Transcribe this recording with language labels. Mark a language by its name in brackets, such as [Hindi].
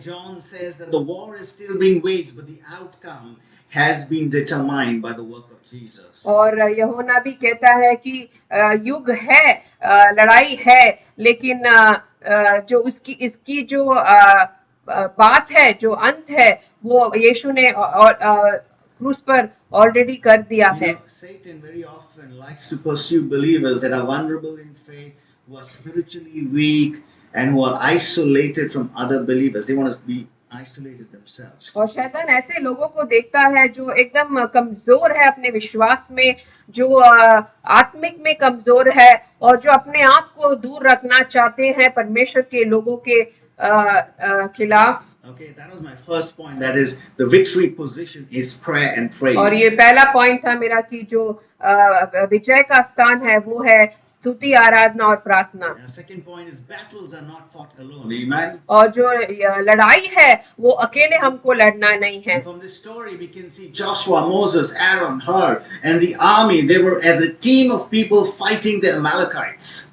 [English] John says that the war is still being waged, but the outcome has been determined by the work of Jesus. [Hindi] और यूहन्ना भी कहता है कि युग है, लड़ाई है, लेकिन जो इसकी जो बात है, जो अंत है, वो यीशु ने क्रूस पर ऑलरेडी कर दिया है। [English] Satan very often likes to pursue believers that are vulnerable in faith, who are spiritually weak, and who are isolated from other believers. They want to be isolated themselves. [Hindi] और शैतान ऐसे लोगों को देखता है जो एकदम कमजोर है अपने विश्वास में, जो आत्मिक में कमजोर है और जो अपने आप को दूर रखना चाहते हैं परमेश्वर के लोगों के खिलाफ। [English] Okay, that was my first point. That is, the victory position is prayer and [Hindi] और ये [English] praise. [Hindi] पहला पॉइंट था मेरा कि जो विजय का स्थान है वो है स्तुति आराधना और प्रार्थना। [English] And the second point is battles are not fought alone. Amen. [Hindi] और जो लड़ाई है वो अकेले हमको लड़ना नहीं है। [English] And from this story, we can see Joshua, Moses, Aaron, Hur, and the army. They were as a team of people fighting the Amalekites.